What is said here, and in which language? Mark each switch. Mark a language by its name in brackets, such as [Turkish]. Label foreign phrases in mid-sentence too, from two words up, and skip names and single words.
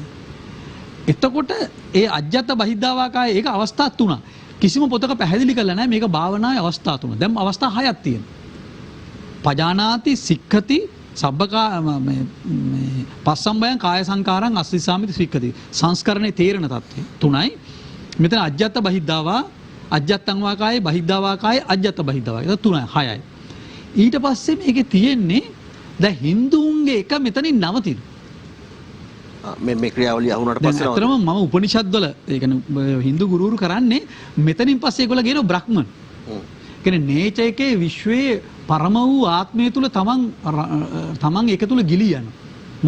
[Sinhala] එතකොට ඒ [Pali] අජ්ජත් බහිද්ධාවා කාය [Sinhala] ඒක අවස්ථා තුනක්. කිසිම පොතක පැහැදිලි කරලා නැහැ මේක භාවනාවේ අවස්ථා තුන. දැන් අවස්ථා හයක් තියෙනවා. [Pali] පජානාති සික්ඛති සබ්බකා මේ පස්සම්බයං කාය සංකාරං අස්සිසාමිති සික්ඛති. [Sinhala] සංස්කරණේ තේරෙන තත්ත්වය තුනයි. මෙතන [Pali] අජ්ජත් බහිද්ධාවා අජ්ජත්තං වා කායේ බහිද්ධාවා කායේ අජ්ජත් බහිද්ධාවා. [Sinhala] ඒක තුනයි හයයි. ඊට පස්සේ මේකේ තියෙන්නේ දැන් හින්දුන්ගේ එක මෙතනින් නවතින. මේ ක්‍රියාවලිය අහුනට පස්සේ අතරම මම උපනිෂද් වල ඒ කියන්නේ හින්දු ගුරුවරු කරන්නේ මෙතනින් පස්සේ ඒගොල්ලෝ කියනවා බ්‍රහ්මන්. කියන්නේ නේචර් එකේ විශ්වයේ පරම වූ ආත්මය තුල තමන් ඒක තුල ගිලී යනවා.